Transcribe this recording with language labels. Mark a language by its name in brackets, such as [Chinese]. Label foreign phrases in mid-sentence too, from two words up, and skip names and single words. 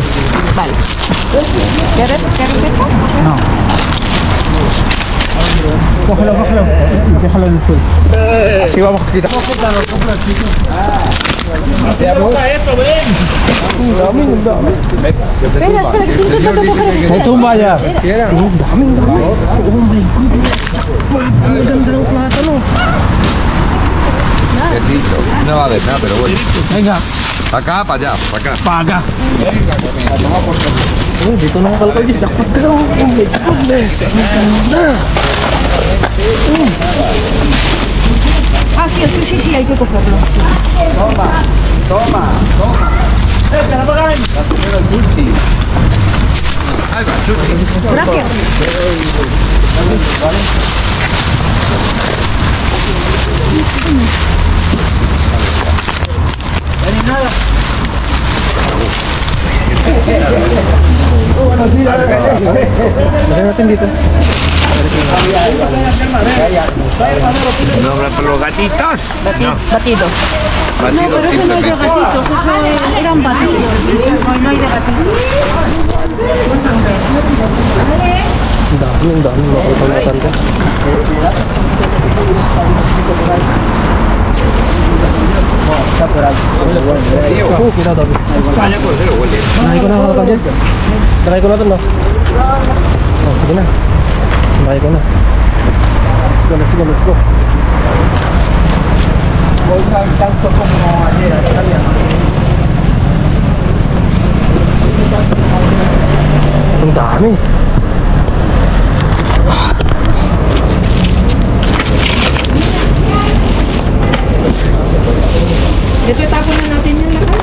[Spanish] Vale. ¿Quieres esto? No. Cógelo. Déjalo en el suelo. Así vamos a quitar. Ahí tumba ya. [English] Daming. Oh my goodness. Jackpot. [Filipino] Ang ganda ng plátano. [Spanish] Sí, no va a haber nada, pero bueno. Venga, Para acá, para allá, para acá. paga. [Filipino] Oh, dito na ang Kalkal, Jess. Jackpot ka daw. [English] Oh my goodness. [Filipino] Ang ganda. [Spanish] Ah, sí, hay que cogerlo. Toma. La señora Dulce. Ahí va, Dulce. Gracias. [Filipino] Lagyan natin dito. [Spanish] No habrá para los gatitos. No, Batido. batidos simplemente. Eran batidos. No hay de gatitos. [Filipino] Ang dami mga Kalkal, mga dandan. Nakay ko na mga kagyas. Nakay ko na ito, no? Oh, sige na. Nakay ko na. [English] Let's go. [Filipino] Ang dami. Ito itapon na natin yan lahat.